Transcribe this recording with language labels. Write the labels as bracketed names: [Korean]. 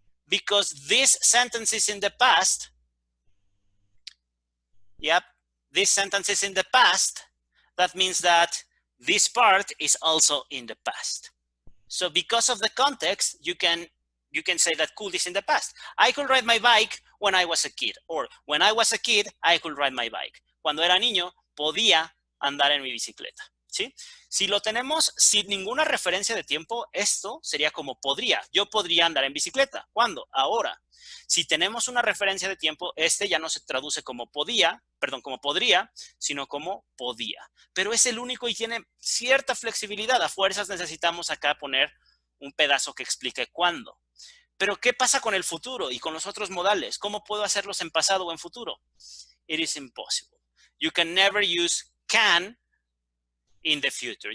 [English] Because this sentence is in the past, yep, this sentence is in the past, that means that this part is also in the past. So because of the context, you can say that could is in the past. I could ride my bike when I was a kid. Or when I was a kid, I could ride my bike. [Spanish] Cuando era niño, podía andar en mi bicicleta. ¿Sí? Si lo tenemos sin ninguna referencia de tiempo, esto sería como podría. Yo podría andar en bicicleta. ¿Cuándo? Ahora. Si tenemos una referencia de tiempo, este ya no se traduce como podía, perdón, como podría, sino como podía. Pero es el único y tiene cierta flexibilidad. A fuerzas necesitamos acá poner un pedazo que explique cuándo. Pero ¿qué pasa con el futuro y con los otros modales? ¿Cómo puedo hacerlos en pasado o en futuro? [English] It is impossible. You can never use can in the future.